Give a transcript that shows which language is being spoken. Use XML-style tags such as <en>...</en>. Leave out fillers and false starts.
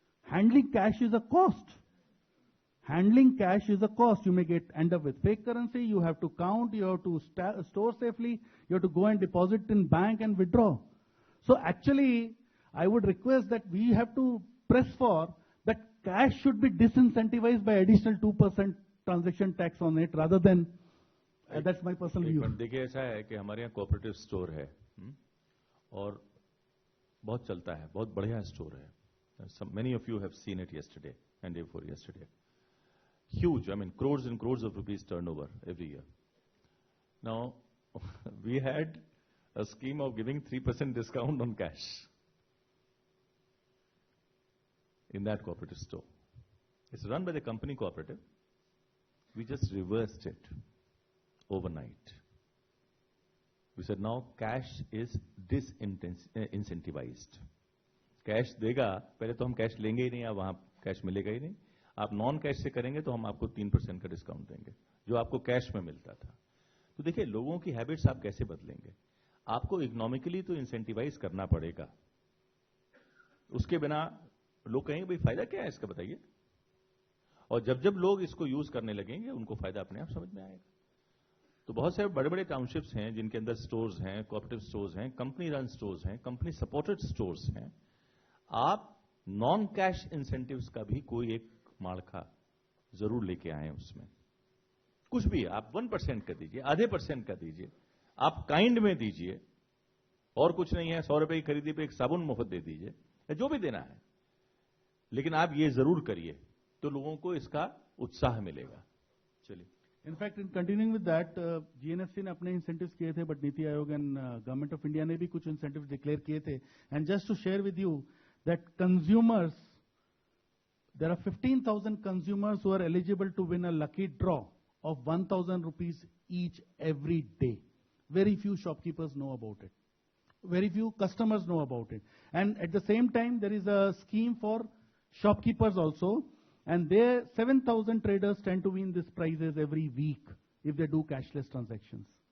<en>Handling cash is a cost. Handling cash is a cost. You may end up with fake currency, you have to count, you have to store safely, you have to go and deposit in bank and withdraw. So actually, I would request that we have to press for that cash should be disincentivized by additional 2% transaction tax on it rather than, that's my personal view.</en> <hi>देखिए ऐसा है कि हमारे यहाँ cooperative store है और बहुत चलता है, बहुत बढ़िया स्टोर है.</hi> <en>Many of you have seen it yesterday and day before yesterday. Huge, I mean crores and crores of rupees turnover every year. Now, we had a scheme of giving 3% discount on cash in that cooperative store. It's run by the company cooperative. We just reversed it overnight. We said now cash is disincentivized.</en> <hi>Cash देगा, पहले तो हम cash लेंगे ही नहीं, अब वहां cash मिलेगा ही नहीं. आप नॉन कैश से करेंगे तो हम आपको 3% का डिस्काउंट देंगे जो आपको कैश में मिलता था. तो देखिए लोगों की हैबिट्स आप कैसे बदलेंगे. आपको इकोनॉमिकली तो इंसेंटिवाइज करना पड़ेगा, उसके बिना लोग कहेंगे भाई फायदा क्या है इसका बताइए. और जब जब लोग इसको यूज करने लगेंगे उनको फायदा अपने आप समझ में आएगा. तो बहुत सारे बड़े बड़े टाउनशिप्स हैं जिनके अंदर स्टोर्स हैं, कोऑपरेटिव स्टोर्स हैं, कंपनी रन स्टोर्स हैं, कंपनी सपोर्टेड स्टोर्स हैं. आप नॉन कैश इंसेंटिव्स का भी कोई एक माड़खा जरूर लेके आए उसमें. कुछ भी आप 1% का दीजिए, आधे % का दीजिए, आप काइंड में दीजिए, और कुछ नहीं है. 100 रुपए की खरीदी पे एक साबुन मुफ्त दे दीजिए, जो भी देना है, लेकिन आप ये जरूर करिए तो लोगों को इसका उत्साह मिलेगा. चलिए.</hi> <en>In fact in continuing with that, GNFC ने अपने incentives किए थे, but NITI Aayog and government of India ने भी कुछ इंसेंटिव्स डिक्लेयर किए थे. And just to share with you that consumers, there are 15,000 consumers who are eligible to win a lucky draw of 1,000 rupees each every day. Very few shopkeepers know about it. very few customers know about it. And at the same time, there is a scheme for shopkeepers also, and there 7,000 traders tend to win these prizes every week if they do cashless transactions.</en>